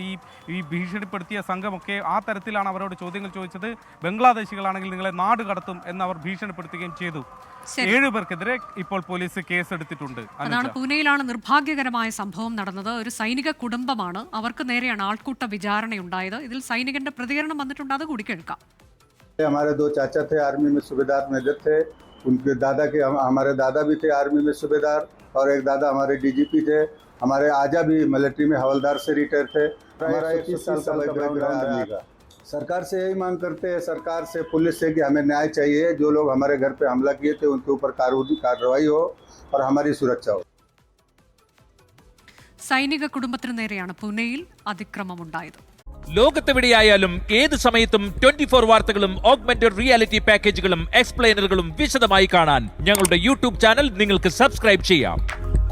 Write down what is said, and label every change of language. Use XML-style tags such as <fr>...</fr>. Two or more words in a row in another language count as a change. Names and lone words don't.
<ml>ഈ ഭീഷണിപ്പെടുത്തിയ സംഘമൊക്കെ ആ തരത്തിലാണ് അവരോട് ചോദ്യങ്ങൾ ചോദിച്ചത്. ബംഗ്ലാദേശികളാണെങ്കിൽ നിങ്ങളെ നാട് കടത്തും എന്ന് അവർ ഭീഷണിപ്പെടുത്തുകയും ചെയ്തു. 7 പേർക്കെതിരെ ഇപ്പോൾ പോലീസ് കേസെടുത്തിട്ടുണ്ട്. അതാണ് പൂനെയിലാണ് നിർഭാഗ്യകരമായ സംഭവം നടന്നത്. ഒരു സൈനിക കുടുംബമാണ്, അവർക്ക് നേരെയാണ് ആൾക്കൂട്ട വിചാരണയുണ്ടായത്. ഇതിൽ സൈനികന്റെ പ്രതികരണം വന്നിട്ടുണ്ട്, അത് കൂടി കേൾക്കാം.</ml> <hi>हमारे 2 चाचा थे आर्मी में सूबेदार मेजर थे, उनके दादा के हमारे दादा भी थे आर्मी में सूबेदार, और एक दादा हमारे डीजीपी थे. हमारे आजा भी मिलिट्री में हवलदार से रिटायर थे. हमारा 21 साल का बैकग्राउंड है आर्मी का. सरकार से यही मांग करते हैं, सरकार से पुलिस से, कि हमें न्याय चाहिए. जो लोग हमारे घर पे हमला किए थे उनके ऊपर कार्रवाई हो और हमारी सुरक्षा हो.</hi> <ml>സൈനിക കുടുംബത്തിന് നേരെയാണ് പൂനെയിൽ അതിക്രമമുണ്ടായത്. ലോകത്തെവിടെയായാലും ഏത് സമയത്തും 24 വാർത്തകളും</ml> <en>augmented reality</en> <ml>പാക്കേജുകളും എക്സ്പ്ലെയിനറുകളും വിശദമായി കാണാൻ ഞങ്ങളുടെ യൂട്യൂബ് ചാനൽ നിങ്ങൾക്ക് സബ്സ്ക്രൈബ് ചെയ്യാം.</ml>